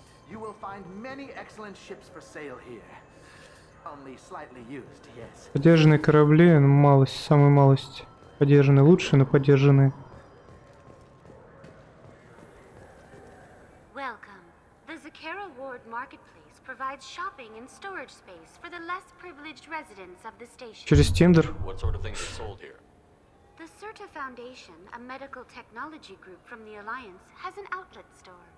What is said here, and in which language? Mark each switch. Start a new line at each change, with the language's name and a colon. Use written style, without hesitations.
English: You will find many excellent ships for sale here. Only slightly used, yes.
Russian: Подержанные корабли, ну, малость, самая малость. Подержанные лучше, но подержанные.
English: Welcome. The Zakara Ward Marketplace provides shopping and storage space for the less privileged residents of the station.
Russian: Через Тиндер.
English: What sort of things are sold here? The Certa Foundation, a medical technology group from the Alliance, has an outlet store.